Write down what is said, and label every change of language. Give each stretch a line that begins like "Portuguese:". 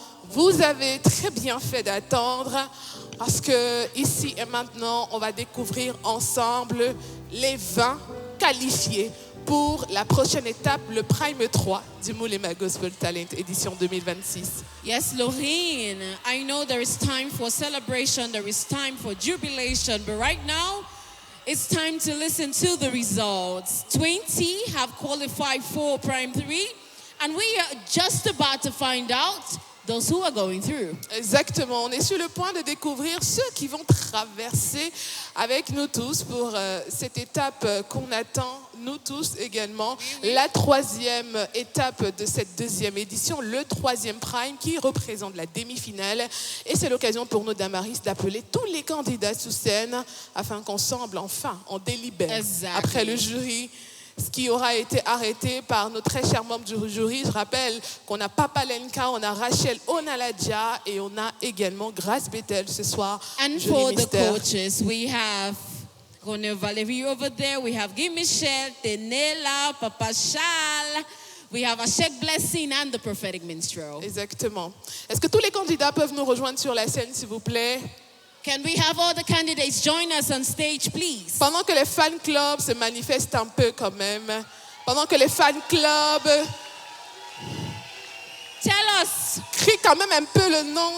French: Vous avez très bien fait d'attendre parce que ici et maintenant, on va découvrir ensemble les 20 qualifiés pour la prochaine étape, le Prime 3 du Moulema Gospel Talent édition 2026.
English: Yes, Lorraine, I know there is time for celebration, there is time for jubilation, but right now, it's time to listen to the results. 20 have qualified for Prime 3, and we are just about to find out those who are going through.
French: Exactement. On est sur le point de découvrir ceux qui vont traverser avec nous tous pour cette étape qu'on attend, nous tous également. La troisième étape de cette deuxième édition, le troisième prime qui représente la demi-finale. Et c'est l'occasion pour nous, Damaris, d'appeler tous les candidats sous scène afin qu'ensemble, enfin, on délibère.
English: Exactly.
French: Après le jury, ce qui aura été arrêté par nos très chers membres du jury. Je rappelle qu'on a Papa Lenka, on a Rachel Onaladja et on a également Grace Bethel ce soir.
English: And jury for the
French: mystère.
English: coaches, we have Gonel Valerie over there. We have Guy Michel, Tenela, Papa Chal. We have Ashek Blessing and the prophetic minstrel.
French: Exactement. Est-ce que tous les candidats peuvent nous rejoindre sur la scène, s'il vous plaît?
English: Can we have all the candidates join us on stage, please?
French: Pendant que les fan clubs se manifestent un peu quand même, pendant que les fan clubs
English: Tell us,
French: crient quand même un peu le nom